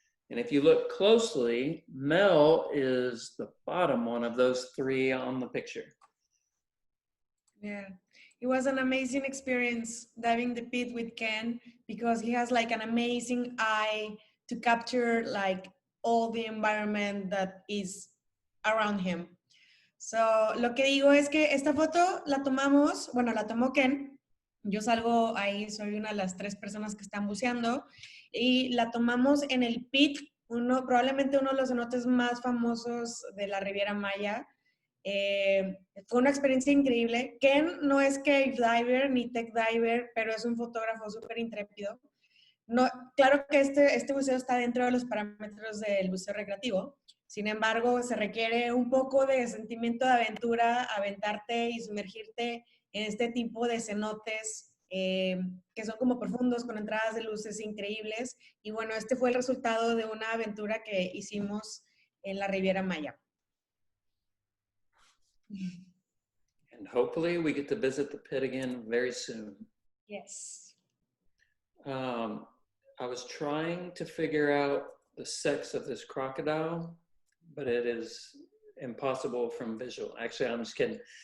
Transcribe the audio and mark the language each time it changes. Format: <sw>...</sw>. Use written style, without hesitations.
<en>And if you look closely, Mel is the bottom one of those three on the picture. Yeah, it was an amazing experience diving the pit with Ken because he has like an amazing eye to capture like all the environment that is around him.</en> <es>So, lo que digo es que esta foto la tomamos, bueno, la tomó Ken. Yo salgo ahí, soy una de las 3 personas que están buceando y la tomamos en el pit, probablemente uno de los cenotes más famosos de la Riviera Maya. Fue una experiencia increíble. Ken no es cave diver ni tech diver, pero es un fotógrafo súper intrépido. No, claro que este buceo está dentro de los parámetros del buceo recreativo. Sin embargo, se requiere un poco de sentimiento de aventura, aventarte y sumergirte en este tipo de cenotes que son como profundos, con entradas de luces increíbles. Y bueno, este fue el resultado de una aventura que hicimos en la Riviera Maya.</es> <en>And hopefully we get to visit the pit again very soon. Yes. I was trying to figure out the sex of this crocodile, but it is impossible from visual. Actually, I'm just kidding.</en>